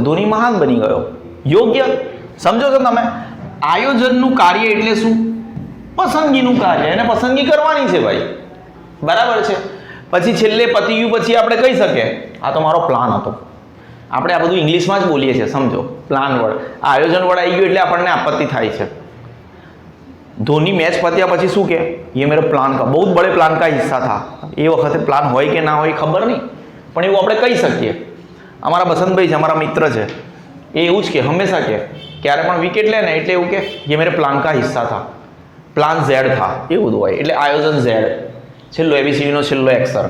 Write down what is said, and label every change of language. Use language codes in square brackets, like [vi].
[gu] ધોની મહાન બની ગયો. યોગ્ય સમજો છો તમે? આયોજનનું કાર્ય એટલે શું? પસંદગીનું કાર્ય. એને પસંદગી કરવાની છે ભાઈ, બરાબર છે. પછી છેલ્લે પતી ગયું પછી આપણે કહી શકીએ આ તો મારો પ્લાન હતો. આપણે આ બધું ઇંગ્લિશમાં જ બોલીએ છીએ, સમજો. પ્લાન વર્ડ, આયોજન વર્ડ આવી ગયું એટલે આપણને આપત્તિ થાય છે. ધોની મેચ પત્યા પછી શું કે [hi] ये मेरा प्लान का बहुत बड़े प्लान का हिस्सा था. [gu] એ વખતે પ્લાન હોય કે ના હોય ખબર નહીં, પણ એવું આપણે કહી શકીએ. અમારા બસંતભાઈ છે, અમારા મિત્ર છે, એ એવું જ કે હંમેશા કે ક્યારે પણ વિકેટ લે ને એટલે એવું કે [hi] ये मेरे प्लान का हिस्सा था, [gu] પ્લાન ઝેડ था, એવું બધું હોય. એટલે આયોજન ઝેડ, છેલ્લો એબીસીડીનો છેલ્લો અક્ષર.